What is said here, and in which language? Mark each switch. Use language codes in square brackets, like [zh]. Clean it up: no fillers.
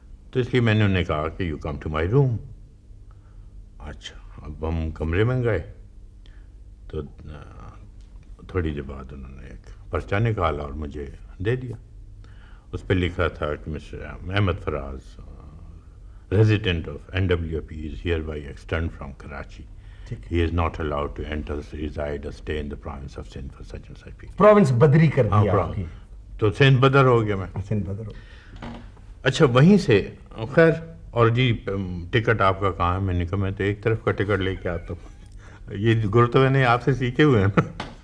[ur] تو اس لیے میں نے انہیں کہا کہ [en] You come to my room. [ur] اچھا اب ہم کمرے میں گئے تو تھوڑی دیر بعد انہوں نے ایک پرچہ نکالا اور مجھے دے دیا. اس پہ لکھا تھا کہ mister Ahmad Faraz resident of NWP [en] is hereby externed from Karachi. He is not allowed to enter, reside or stay in the province of Sindh for such and such period. [ur] Province بدری کر دیا آپ کی. تو سندھ بدر ہو گیا میں. سندھ بدر ہو. اچھا وہیں سے خیر, اور جی ٹکٹ آپ کا کہاں ہے؟ میں نے کہا میں تو ایک طرف کا ٹکٹ لے کے آتا ہوں, یہ گرو نے آپ سے سیکھے ہوئے ہیں نا.